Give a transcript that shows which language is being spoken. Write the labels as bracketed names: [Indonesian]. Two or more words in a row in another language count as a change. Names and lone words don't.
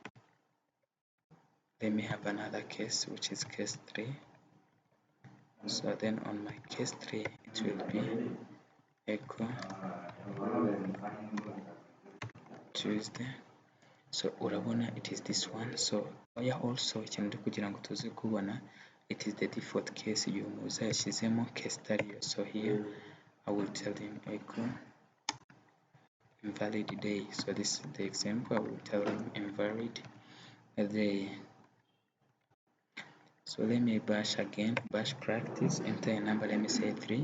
[English] Let me have another case, which is case 3. So then on my case 3, it will be echo Tuesday. So urabona it is this one. So yeah, also [Kinyarwanda] ikintu kugira ngo tuze kubona, [English] it is the default case [Kinyarwanda] uyu muza yashyizemo [English] case tariyo. So here I will tell him echo invalid day. So this is the example. I will tell him invalid day. So let me bash again, bash practice, enter a number, let me say 3.